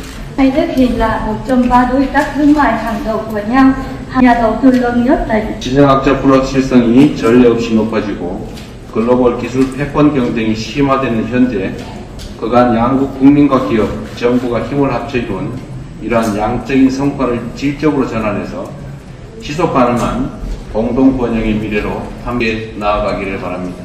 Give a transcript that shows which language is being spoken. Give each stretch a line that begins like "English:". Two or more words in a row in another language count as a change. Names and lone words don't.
Vietnamese: Hai nước hiện là một trong ba đối tác thương mại hàng đầu của nhau, nhà đầu tư lớn nhất tại
Korean: 지정학적 불확실성이 전례 없이 높아지고 글로벌 기술 패권 경쟁이 심화되는 현재 그간 양국 국민과 기업, 정부가 힘을 합쳐 이룬 이러한 양적인 성과를 질적으로 전환해서 지속 가능한 공동 번영의 미래로 함께 나아가기를 바랍니다.